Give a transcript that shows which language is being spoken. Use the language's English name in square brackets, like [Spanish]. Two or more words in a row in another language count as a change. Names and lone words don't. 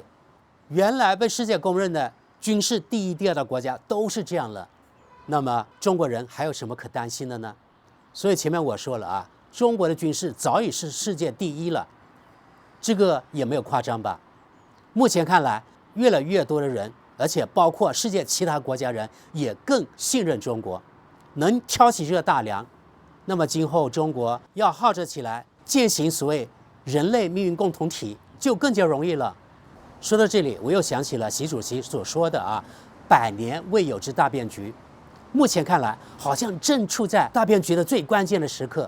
[Chinese] 原來被世界公認的軍事第一、第二的國家都是這樣了，那麼中國人還有什麼可擔心的呢？所以前面我說了啊，中國的軍事早已是世界第一了，這個也沒有誇張吧？目前看來，越來越多的人，而且包括世界其他國家人，也更信任中國，能挑起這個大梁，那麼今後中國要號召起來踐行所謂人類命運共同體，就更加容易了。說到這裡，我又想起了習主席所說的啊，100年未有之大變局。目前看來，好像正處在大變局的最關鍵的時刻。